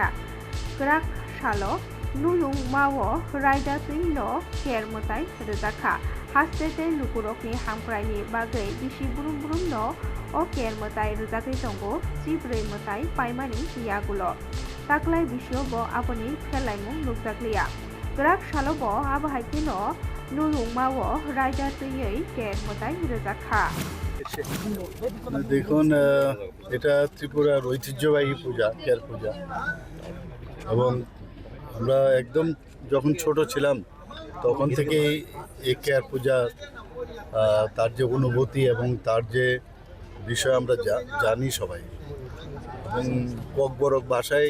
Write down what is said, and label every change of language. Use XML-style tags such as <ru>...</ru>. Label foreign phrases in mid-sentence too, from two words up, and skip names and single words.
<trp>ग्राक सालो नुयुं मावो रायदादै न केर मोदाय रोजाखा हास्टेते लुकुरकनि हामक्रायनि बागै बिसि बुरुम बुरुम न अ केर मोदाय रोजागै दंगो जिब्रै मोदाय पाइमानि यागुलो ताकलाय बिसियो ब आबनि खेलायमुं नुजाग्लिया ग्राक सालो ब आबहायके न नुयुं मावो रायदादैयै केर मोदाय रोजाखा</trp> <bn>দেখুন এটা ত্রিপুরার ঐতিহ্যবাহী পূজা কেয়ার পূজা এবং আমরা একদম যখন ছোট ছিলাম তখন থেকেই এই কেয়ার পূজা তার যে অনুভূতি এবং তার যে বিষয় আমরা জানি সবাই এবং ককবরক ভাষায়</bn>